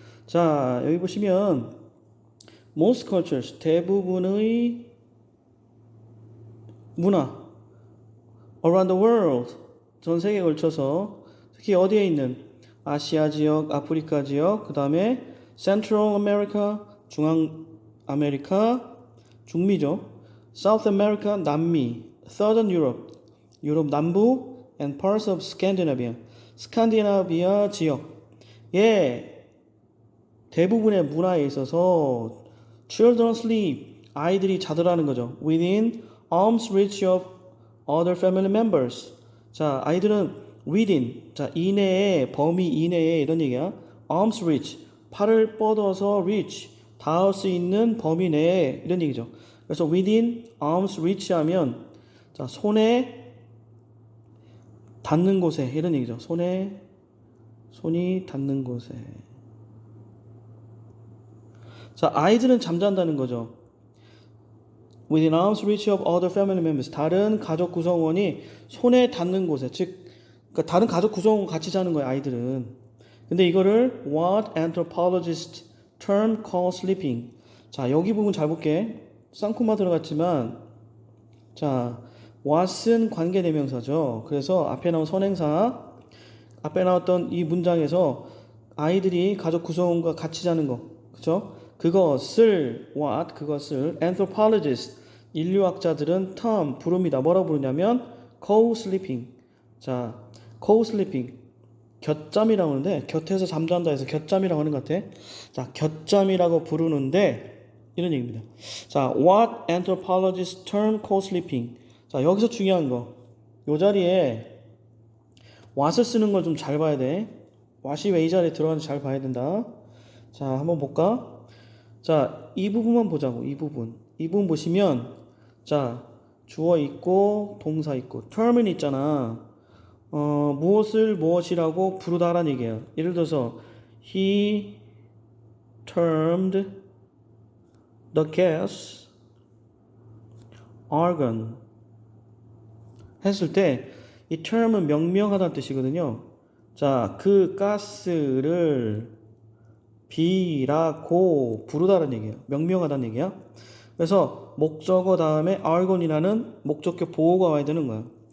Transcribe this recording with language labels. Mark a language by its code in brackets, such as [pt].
[ko] 자, 여기 보시면 [en] most cultures, [ko] 대부분의 문화 [en] around the world, [ko] 전 세계에 걸쳐서 특히 어디에 있는 아시아 지역, 아프리카 지역, 그 다음에 Central America, 중앙 아메리카, 중미죠. South America, 남미, Southern Europe, 유럽 남부, [en] and parts of Scandinavia, [ko] 스칸디나비아 지역. 대부분의 문화에 있어서 [en] children sleep, [ko] 아이들이 자더라는 거죠. [en] within arm's reach of other family members. [ko] 자, 아이들은 within, 자, 이내에, 범위 이내에 이런 얘기야. [en] arm's reach, [ko] 팔을 뻗어서 reach, 닿을 수 있는 범위 내에 이런 얘기죠. 그래서 [en] within arm's reach [ko] 하면 자, 손에 닿는 곳에 이런 얘기죠. 손이 닿는 곳에. 자, 아이들은 잠잔다는 거죠. [en] Within arm's reach of other family members. [ko] 다른 가족 구성원이 손에 닿는 곳에, 즉, 그러니까 다른 가족 구성원 같이 자는 거예요, 아이들은. 근데 이거를 [en] what anthropologists term call sleeping. [ko] 자, 여기 부분 잘 볼게. 쌍코마 들어갔지만, 자, what은 관계대명사죠. 그래서 앞에 나온 선행사, 앞에 나왔던 이 문장에서 아이들이 가족 구성원과 같이 자는 거, 그쵸? 그것을 anthropologists, 인류학자들은 term, 부릅니다. 뭐라고 부르냐면 co-sleeping. 자, co-sleeping. 곁잠이라고 하는데, 곁에서 잠잔다 해서 곁잠이라고 하는 것 같아. 자, 곁잠이라고 부르는데, 이런 얘기입니다. [en] 자, what anthropologists term co-sleeping. [ko] 자, 여기서 중요한 거. 요 자리에 what을 쓰는 걸 좀 잘 봐야 돼. what이 왜 이 자리에 들어가는지 잘 봐야 된다. 자, 한번 볼까? 자, 이 부분만 보자고, 이 부분. 이 부분 보시면, 자, 주어 있고, 동사 있고, term은 있잖아. 무엇을 무엇이라고 부르다라는 얘기예요. [en] 예를 들어서, he termed the gas argon. [ko] 했을 때, 이 term은 명명하다는 뜻이거든요. 자, 그 가스를 비라고 부르다는 얘기예요. 명명하다는 얘기야. 그래서 목적어 다음에 argon이라는 목적격 보호가 와야 되는 거야.